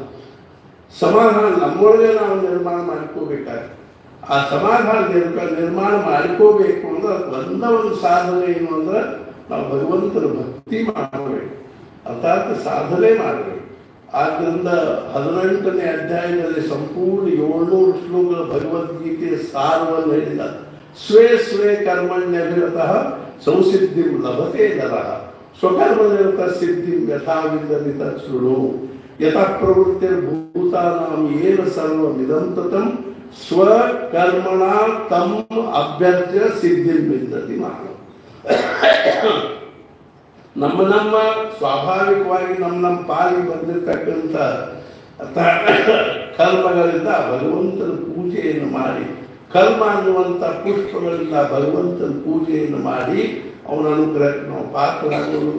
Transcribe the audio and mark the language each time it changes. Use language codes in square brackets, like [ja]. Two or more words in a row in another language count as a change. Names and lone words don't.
[kn] ಸಮಾಧಾನ ನಮ್ಮೊಳಗೆ ನಾವು ನಿರ್ಮಾಣ ಮಾಡ್ಕೋಬೇಕಾದ್ರೆ, ಆ ಸಮಾಧಾನ ನಿರ್ಮಾಣ ಮಾಡ್ಕೋಬೇಕು ಅಂದ್ರೆ ಒಂದು ಸಾಧನೆ ಏನು ಅಂದ್ರೆ ನಾವು ಭಗವಂತನ ಭಕ್ತಿ ಮಾಡಬೇಕು, ಅರ್ಥಾತ್ ಸಾಧನೆ ಮಾಡಬೇಕು. ಆದ್ದರಿಂದ 18ನೇ ಅಧ್ಯಾಯದಲ್ಲಿ ಸಂಪೂರ್ಣ 700 ಶ್ಲೋಕಗಳ ಭಗವದ್ಗೀತೆಯ ಸಾರವನ್ನು ಹೇಳಿದ. [sa] ಸ್ವೇ ಕರ್ಮಣ್ಯಭಿರತಃ ಸಂಸಿದ್ಧಿಂ ಲಭತೆ ನರಃ ಸ್ವಕರ್ಮನಿರತ ಸಿದ್ಧಿಂ ಯಥಾವಿಂದಮಿತ ಶೃಣು ಯತಃ ಪ್ರವೃತ್ತಿರ್ಭೂತಾನಾಂ ಏನ ಸರ್ವಮಿದಂ ತತಂ ಸ್ವಕರ್ಮಣ ತಮ್ ಅಭ್ಯರ್ಚ್ಯ ಸಿದ್ಧಿಂ ವಿಂದತಿ ಮಾನವ. [kn] ನಮ್ಮ ಸ್ವಾಭಾವಿಕವಾಗಿ ನಮ್ಮ ಪಾಲಿಗೆ ಬಂದಿರತಕ್ಕಂಥ ಕರ್ಮಗಳಿಂದ ಭಗವಂತನ ಪೂಜೆಯನ್ನು ಮಾಡಿ, ಕರ್ಮ ಅನ್ನುವಂಥ ಪುಷ್ಪಗಳಿಂದ ಭಗವಂತನ ಪೂಜೆಯನ್ನು ಮಾಡಿ ಅವನ ಅನುಗ್ರಹಕ್ಕೆ ನಾವು ಪಾತ್ರರಾಗೋದು.